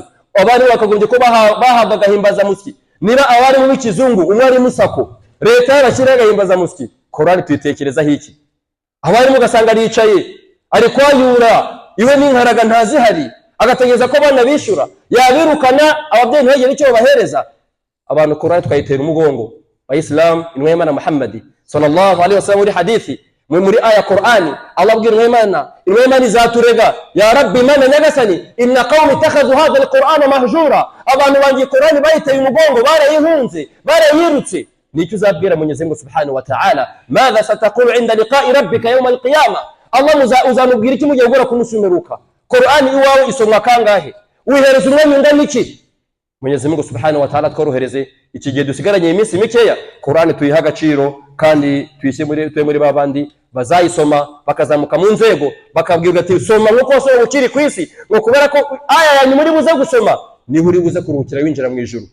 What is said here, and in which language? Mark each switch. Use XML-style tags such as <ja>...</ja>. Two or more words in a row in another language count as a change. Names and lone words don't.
<rw>Abarimu bakagombye ko bahabwa agahimbaza musyi. Niba abarimu b'ikizungu umwarimu sako, leta yarashyira agahimbaza musyi, Qur'ani tuyitekerezaho iki? Abarimu ugasanga aricaye ari kwayura, iwe n'inkaraga ntazihari, agategereza ko abana bishura, yabirukana ababyeyi ntibagire icyo babahereza. Abantu Qur'ani twayitera umugongo. Wa Islam inwe Imana Muhammad</rw> <ar>صلى الله عليه وسلم</ar> <rw>muri hadithi muri aya Qur'ani, Allah abwira inwe Imana izaturega:</rw> <ar>يا رب,</ar> <rw>Mana nyagasani,</rw> <ar>إن قومي اتخذوا هذا القرآن مهجورا,</ar> <rw>abantu bangi Qur'ani bayiteye umugongo, barayihunze, barayirutse. Nicyo uzabwira Mwenyezi Mungu</rw> <ar>سبحانه وتعالى: ماذا ستقول عند لقاء ربك يوم القيامة,</ar> <rw>Allah uzamubwira iki mugiye gukora kumusumeruka? Qur'ani iwawe isomwa kangahe? Wihereza umwanya ungana iki? Mwenyezi Mungu</rw> <ar>سبحانه وتعالى</ar> <rw>tworohereze iki gihe dusigaranye iminsi mikeya, Qur'ani tuyiha agaciro kandi tuyise muri babandi bazayisoma bakazamuka mu nzego, bakabwirwa ati soma nkuko wasoma ukiri kwisi, ngo kubera ko aya yanyu muri buze gusoma ni uri buze kuruhukira winjira mu ijuru.</rw>